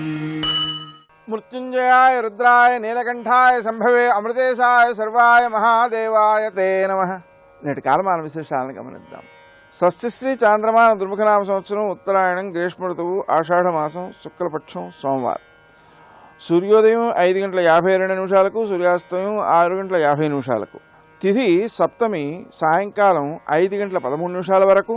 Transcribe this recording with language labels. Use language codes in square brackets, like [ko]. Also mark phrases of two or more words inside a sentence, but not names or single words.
[sa] मृत्युंजयाय रुद्राय नीलकंठाय संभवे अमृतेशाय सर्वाय महादेवाय ते नमः। [te] నేటి కాలమాన విశేషాలను గమనిద్దాం. స్వస్తి శ్రీ చాంద్రమాన దుర్ముఖనామ సంవత్సరం ఉత్తరాయణం గ్రీష్మ ఋతువు ఆషాఢమాసం శుక్లపక్షం సోమవారం. సూర్యోదయం 5:52 సూర్యాస్తమయం 6:50 తిథి సప్తమి సాయంకాలం 5:13 వరకు.